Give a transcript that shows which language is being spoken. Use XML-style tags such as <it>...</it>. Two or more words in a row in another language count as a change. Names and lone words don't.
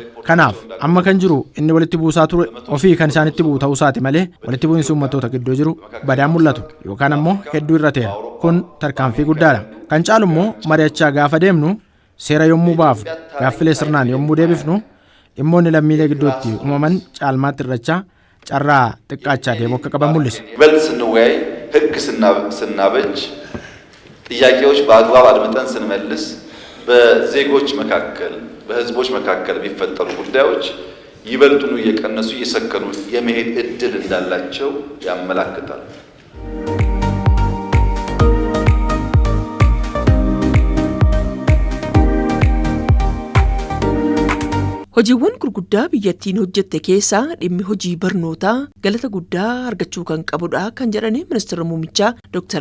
<om>Kanaaf amma kan jiru inni walitti buusaa ture ofii kan isaanitti bu'u ta'uu isaati malee walitti bu'insi uummattoota gidduu jiru badaan mul'atu yookaan ammoo hedduu hir'ateera. Kun tarkaanfii guddaadha. Kan caalu immoo mari'achaa gaafa deemnu seera yommuu baafnu gaaffilee sirnaan yommuu deebifnu dhimmoonni lammiilee gidduutti uumaman caalmaatti hir'achaa carraa xiqqaachaa deemu akka qaban mul'isa.</om> <am>ይበልጥ ስንወያይ ህግ ስናበጅ ጥያቄዎች በአግባብ አድምጠን ስንመልስ በዜጎች መካከል በህዝቦች መካከል የሚፈጠሩ ጉዳዮች ይበልጡኑ እየቀነሱ እየሰከኑ የመሄድ እድል እንዳላቸው ያመላክታል።</am> <om>Hojiiwwan gurguddaa biyyattiin hojjette keessaa dhimmi hojii barnootaa galata guddaa argachuu kan qabudha kan jedhani ministeera muummichaa Dr.</om>